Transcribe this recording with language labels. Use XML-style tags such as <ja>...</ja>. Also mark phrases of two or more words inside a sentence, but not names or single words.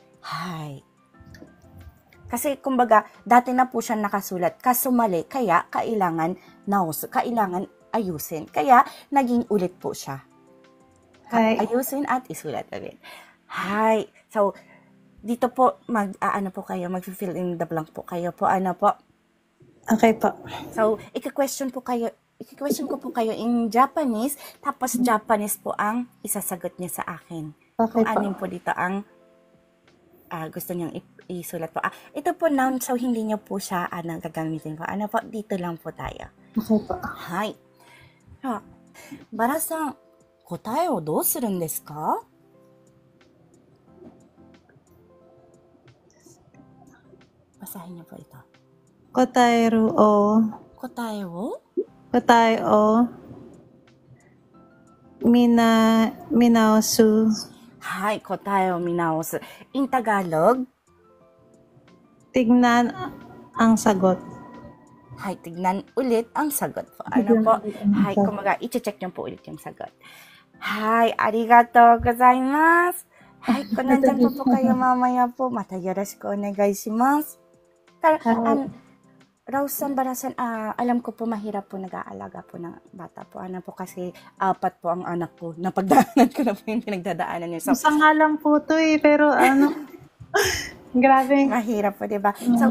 <tl>Kasi, kumbaga, dati na po siya nakasulat, kaso mali, kaya kailangan naosu, kailangan ayusin. Kaya, naging ulit po siya. Ayusin at isulat ulit. So, dito po, mag-</tl> <en>fill in the blank</en> <tl>po kayo po, Okay po. So, i-question ko po kayo</tl> <en>in Japanese,</en> <tl>tapos Japanese po ang isasagot niya sa akin. Okay kung anin po dito ang gusto niyang isulat po. Ito po noun, so hindi niyo po siya gagamitin po. Dito lang po tayo. Okay po.</tl> <ja>Hi. Bara-san, 答えをどうするんですか?</ja> <tl>Basahin niyo po ito.</tl> <ja>答えを見直す。 Hi, 答えを見直す.</ja> <en>In Tagalog,</en> <tl>tignan ang sagot. Hi, tignan ulit ang sagot po. Po? Hi, kumaga, i-check niyo po ulit yung sagot.</tl> <ja>はい、ありがとうございます.</ja> <tl>Hi, kung nandyan po kayo mamaya po,</tl> <ja>また宜しくお願いします.</ja> <tl>Rausan, Barasan, alam ko po mahirap po nag-aalaga po ng bata po. Kasi 4 po ang anak ko. Napagdaanan ko na po yung pinagdadaanan niyo. So, isa nga lang po to pero grabe. Mahirap po, diba?</tl>